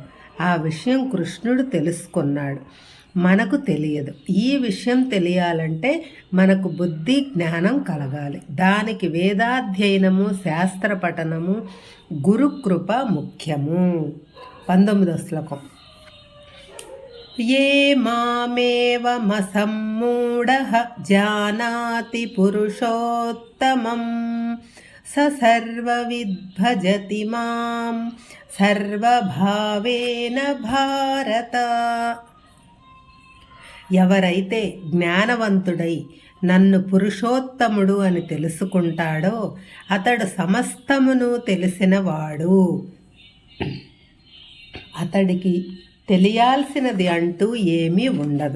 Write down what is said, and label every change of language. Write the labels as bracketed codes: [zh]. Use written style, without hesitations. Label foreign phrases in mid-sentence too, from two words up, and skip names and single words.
[te] ఆ విషయం కృష్ణుడు తెలుసుకున్నాడు, మనకు తెలియదు. ఈ విషయం తెలియాలంటే మనకు బుద్ధి జ్ఞానం కలగాలి. దానికి వేదాధ్యయనము, శాస్త్ర పఠనము, గురుకృప ముఖ్యము. [sa] 19వ శ్లోకం। ये मामेवमसम्मूढः जानाति पुरुषोत्तमं स सर्वविद्भजति मां సర్వభావేన భారత। [te] ఎవరైతే జ్ఞానవంతుడై నన్ను పురుషోత్తముడు అని తెలుసుకుంటాడో అతడు సమస్తమును తెలిసినవాడు. అతడికి తెలియాల్సినది అంటూ ఏమీ ఉండదు.